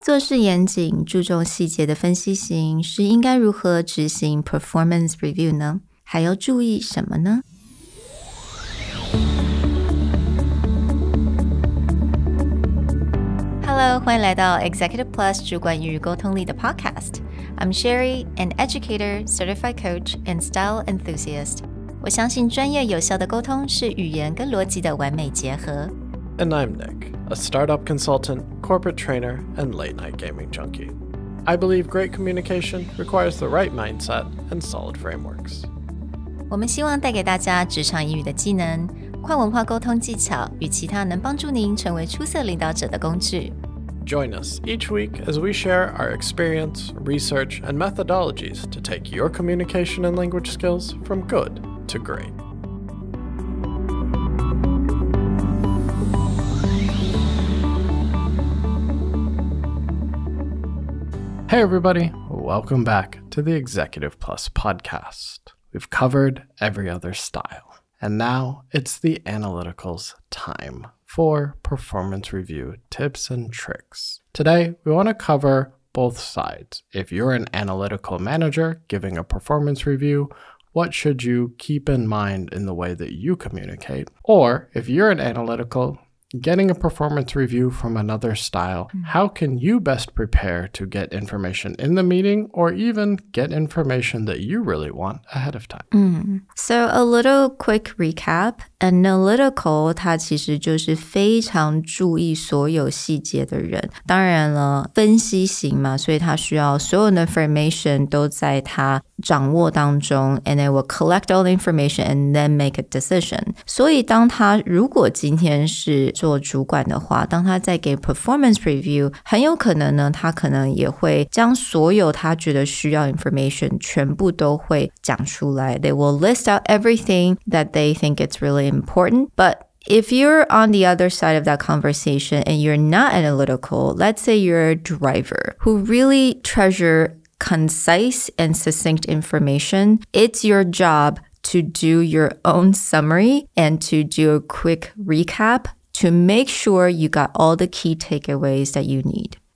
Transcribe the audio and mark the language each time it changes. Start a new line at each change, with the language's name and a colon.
Chinese: 做事严谨、注重细节的分析型是应该如何执行 performance review 呢？还要注意什么呢？Hello， 欢迎来到 Executive Plus 主管与沟通力的 Podcast.
English: I'm Sherry, an educator, certified coach, and style enthusiast.
Chinese: 我相信专业有效的沟通是语言跟逻辑的完美结合。
English: And I'm Nick, a startup consultant, corporate trainer, and late-night gaming junkie. I believe great communication requires the right mindset and solid frameworks.
Chinese: 我们希望带给大家职场英语的技能、跨文化沟通技巧与其他能帮助您成为出色领导者的工具。
English: Join us each week as we share our experience, research, and methodologies to take your communication and language skills from good to great. Hey everybody, welcome back to the Executive Plus podcast. We've covered every other style, and now it's the analyticals time for performance review tips and tricks. Today, we want to cover both sides. If you're an analytical manager giving a performance review, what should you keep in mind in the way that you communicate? Or if you're an analytical getting a performance review from another style, how can you best prepare to get information in the meeting or even get information that you really want ahead of time? So a little quick recap.
Chinese: Analytical 它其实就是非常注意所有细节的人。当然了，分析型嘛，所以他需要所有的 information 都在他掌握当中
English: and they will collect all the information and then make a decision.
Chinese: 所以当他如果今天是做主管的话，当他在给 performance review， 很有可能呢，他可能也会将所有他觉得需要 information 全部都会讲出来。
English: They will list out everything that they think it's really important, but if you're on the other side of that conversation and you're not analytical, let's say you're a driver who really treasure concise and succinct information, it's your job to do your own summary and to do a quick recap to make sure you got all the key takeaways that you need.